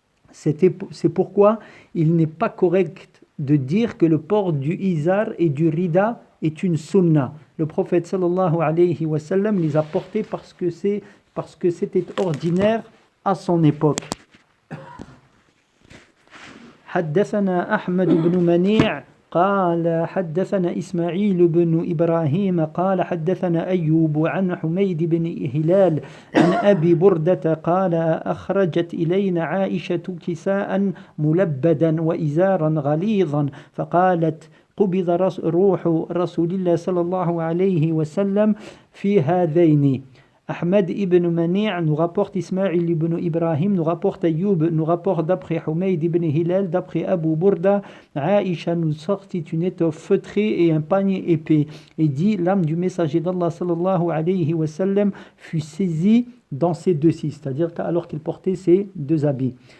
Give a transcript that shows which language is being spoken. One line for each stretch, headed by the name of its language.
French: C'est pourquoi il n'est pas correct de dire que le port du izar et du rida est une sunna. Le prophète
Arabic: sallallahu alayhi wa sallam
French: les a portés parce que c'était ordinaire à son époque.
Arabic: حدثنا أحمد بن منيع قال حدثنا إسماعيل بن إبراهيم قال حدثنا أيوب عن حميد بن هلال عن أبي بردة قال أخرجت إلينا عائشة كساء ملبدا وإزارا غليظا فقالت قبض روح رسول الله صلى الله عليه وسلم في هذين.
French: Ahmed ibn Mani' nous rapporte Ismaïl ibn Ibrahim, nous rapporte Ayyub, nous rapporte d'après Humayd ibn Hilal, d'après Abu Burda, Aïcha nous sortit une étoffe feutrée et un panier épais, et dit, l'âme du messager d'Allah
Arabic: sallallahu alayhi wa sallam
French: fut saisie dans ces deux-ci, c'est-à-dire alors qu'il portait ces deux habits.